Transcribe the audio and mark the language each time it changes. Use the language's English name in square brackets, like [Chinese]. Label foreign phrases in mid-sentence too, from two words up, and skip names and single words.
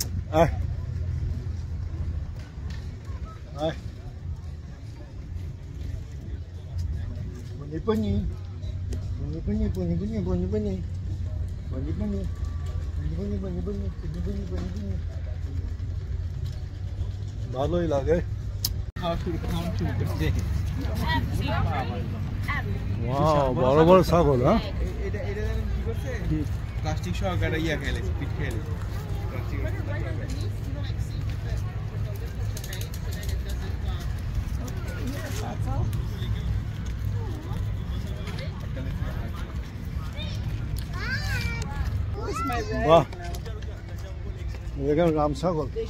[Bangla] Ai. Ai. Bunyi-bunyi. Bunyi-bunyi, bunyi-bunyi, bunyi-bunyi. Bunyi-bunyi. Bunyi-bunyi, bunyi-bunyi, bunyi-bunyi, bunyi-bunyi. ভালোই লাগে। ওয়াও, বড় বড় ছাগল, হ্যাঁ? এটা জানেন কি করছে? প্লাস্টিক সহকারে ইয়া খেলে, পিট খেলে। প্লাস্টিক বাহ, দেখেন রাম ছাগল।